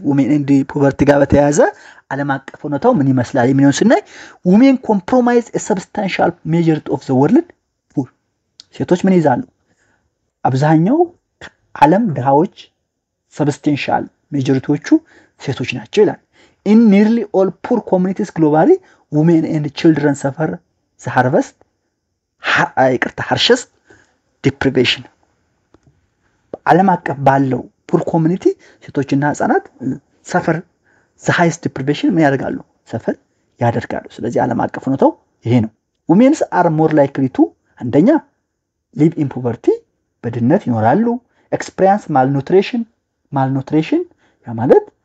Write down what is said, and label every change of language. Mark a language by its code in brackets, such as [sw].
[am] women and poverty ጋር በተያያዘ ዓለም አቀፍ ሁኔታው ምን ይመስላል የሚለውን ስናይ [en] women compromise a substantial majority of the world poor። [am] ሴቶች ምን ይዛሉ? አብዛኛው ዓለም ድሃዎች substantial majorityዎቹ ሴቶች ናቸው ይላል። [en] In nearly all poor communities globally, women and children suffer the harshest deprivation. [am] ዓለም አቀፍ ባለው poor community ሴቶችና ህፃናት [en] suffer the highest deprivation [am] ምን ያደርጋሉ? suffer ያደርጋሉ። ስለዚህ ዓለም አቀፍ ሁኔታው ይሄ ነው። [en] women are more likely to [am] አንደኛ [en] live in poverty [am] በድህነት ይኖራሉ። [en] experience malnutrition [am] ያ ማለት